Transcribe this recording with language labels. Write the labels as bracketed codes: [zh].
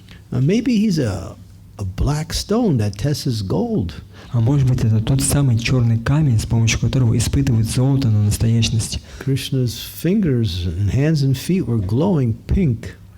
[en] Maybe he's a black stone that tests gold. [ru] А может быть это тот самый черный камень, с помощью которого испытывают золото на настоящность. [en] Krishna's fingers and hands and feet were glowing pink.